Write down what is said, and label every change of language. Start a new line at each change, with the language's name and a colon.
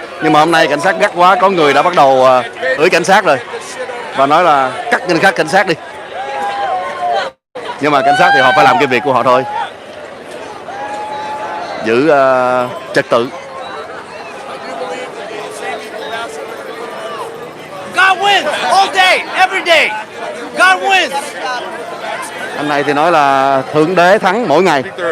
Vietnamese: Nhưng mà hôm nay cảnh sát gắt quá, có người đã bắt đầu ưỡi cảnh sát rồi và nói là cắt người khác cảnh sát đi. Nhưng mà cảnh sát thì họ phải làm cái việc của họ thôi, giữ trật tự.
English: God wins all day, every day. God wins.
Vietnamese: Anh này thì nói là Thượng Đế thắng mỗi ngày.